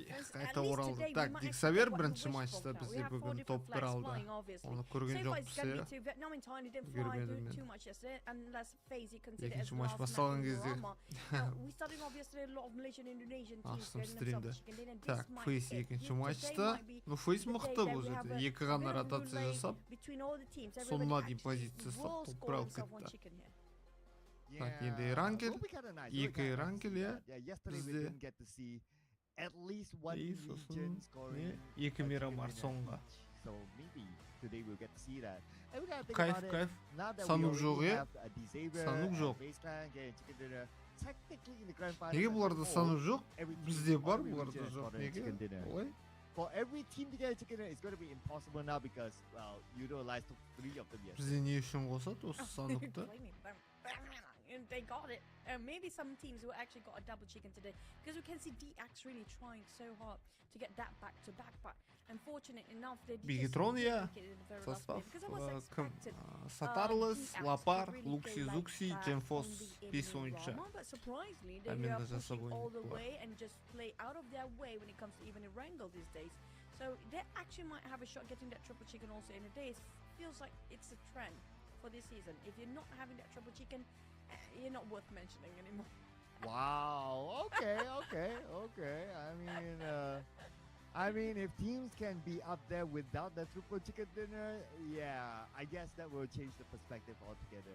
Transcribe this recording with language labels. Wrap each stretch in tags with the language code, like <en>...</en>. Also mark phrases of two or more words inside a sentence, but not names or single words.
<en>difference, at</en> <kk>қайта</kk> <en>least</en> <kk>оралды.</kk> <en>today, we</en> <kk>Так,</kk> <en>might</en> <kk>Диксавер</kk> <en>actually get</en> <kk>бірінші</kk> <en>what we</en> <kk>матчта</kk> <en>wish for. We</en> <kk>бізде</kk> <en>have four</en> <kk>бүгін</kk> <en>different</en> <kk>топ 1</kk> <en>flags</en> <kk>алды.</kk> <en>flying, obviously.</en> <kk>Оны</kk> <en>So</en> <kk>көрген</kk> <en>far, it's going to be</en> <kk>жоқпыз,</kk> <en>two. Vietnam entirely didn't</en> <kk>Görmedim</kk> <en>fly</en> <kk>ben.</kk> <en>too much yesterday, unless FaZe you consider as</en> <kk>Екінші</kk> <en>the</en> <kk>матч</kk> <en>last match</en> <kk>басталған</kk> <en>in</en> <kk>кезде</kk> <en>Rama. Now, we started obviously a lot of Malaysian and Indonesian teams</en> <kk>аштым</kk> <en>getting themselves</en> <kk>стримді.</kk> <en>chicken dinner. This</en> <kk>Так,</kk> <en>might</en> <kk>Фейс</kk> <en>it.</en> <kk>екінші</kk> <en>Today</en> <kk>матчта.</kk> <en>might be</en> <kk>Ну, Фейс</kk> <en>the day</en> <kk>мықты</kk> <en>that</en> <kk>бұл</kk> <en>we have</en> <kk>жерде.</kk> <en>a</en> <kk>Екі</kk> <en>bit</en> <kk>ғана</kk> <en>of a</en> <kk>ротация</kk> <en>relay</en> <kk>жасап,</kk> <en>between all the teams.</en> <kk>соңына</kk> <en>Everybody</en> <kk>дейін позициясы</kk> <en>will</en> <kk>топ</kk> <en>score</en> <kk>1 алып</kk> <en>himself one</en> <kk>кетті.</kk> <en>chicken here.</en> <kk>Так, енді Иранкел.</kk> <en>Will be kinda nice.</en> <kk>Екі</kk> <en>Will be kinda nice to</en> <kk>Иранкел,</kk> <en>see</en> <kk>иә.</kk> <en>that. Yeah, yesterday we</en> <kk>Бізде.</kk> <en>didn't get to see at least one</en> <kk>И</kk> <en>Legion</en> <kk>сосын</kk> <en>scoring.</en> <kk>екі</kk> <en>a</en> <kk>Мирамар</kk> <en>chicken dinner</en> <kk>соңға.</kk> <en>each. So maybe today we'll get to see that. And we gotta think</en> <kk>Кайф,</kk> <en>about it.</en> <kk>кайф.</kk> <en>Now that</en> <kk>Санук</kk> <en>we</en> <kk>жоқ,</kk> <en>already</en> <kk>иә?</kk> <en>have the Xavier</en> <kk>Санук</kk> <en>and</en> <kk>жоқ.</kk> <en>FaZe Clan getting chicken dinner, technically in the grand final</en> <kk>Неге</kk> <en>as a</en> <kk>бұларда</kk> <en>whole,</en> <kk>саны жоқ?</kk> <en>every team</en> <kk>Бізде</kk> <en>in</en> <kk>бар,</kk> <en>every</en> <kk>бұларда</kk> <en>region has</en> <kk>жоқ.</kk> <en>gotten a</en> <kk>Неге?</kk> <en>chicken dinner.</en> <kk>Олай?</kk> <en>For every team to get a chicken dinner, it's going to be impossible now because, well, you realize took 3 of them yesterday.</en> <kk>Бізде не үшін қосады осы санукты?</kk> <en>Blaming them. And they got it. Maybe some teams will actually got a double chicken today because we can see DX really trying so hard to get that back to back. But unfortunate enough, they just</en> <kk>Бигитрон,</kk> <en>didn't</en> <kk>иә.</kk> <en>make it in the very last</en> <kk>Состав</kk> <en>minute, because it was</en> <kk>кім?</kk> <en>expected.</en> <kk>Сатарлес,</kk> <en>DX to</en> <kk>Лапар,</kk> <en>really</en> <kk>Лукси,</kk> <en>go like</en> <kk>Зукси,</kk> <en>that</en> <kk>Джемфос,</kk> <en>on the</en> <kk>5</kk> <en>evening</en> <kk>ойыншы.</kk> <en>drama, but surprisingly, they</en> <kk>Әмен</kk> <en>are</en> <kk>де жасап</kk> <en>pushing all the</en> <kk>ойнайды бұлар.</kk> <en>way and just play out of their way when it comes to even Erangel these days. So they actually might have a shot getting that triple chicken also in a day. It feels like it's a trend for this season. If you're not having that triple chicken, you're not worth mentioning anymore. Wow. Okay. I mean, if teams can be up there without the triple chicken dinner, yeah, I guess that will change the perspective altogether.</en>